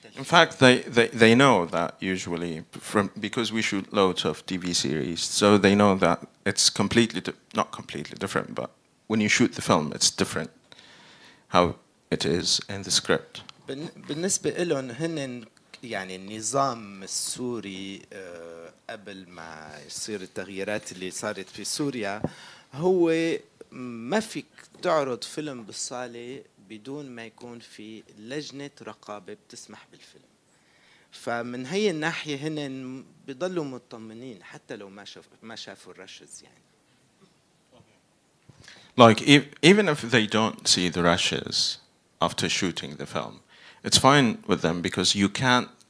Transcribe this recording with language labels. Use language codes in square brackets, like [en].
[en] In fact, they know that usually because we shoot loads of TV series, so they know that it's not completely different, but when you shoot the film, it's different how it is in the script. [ar] بالنسبة لهم هن يعني النظام السوري قبل ما يصير التغييرات اللي صارت في سوريا هو ما فيك تعرض فيلم بالصالة بدون ما يكون في لجنة رقابة بتسمح بالفيلم. فمن هي الناحية هن بيضلوا مطمنين حتى لو ما شافوا الرشز يعني. [en] Like even if they don't see the rushes after shooting the film, it's fine with them because you can't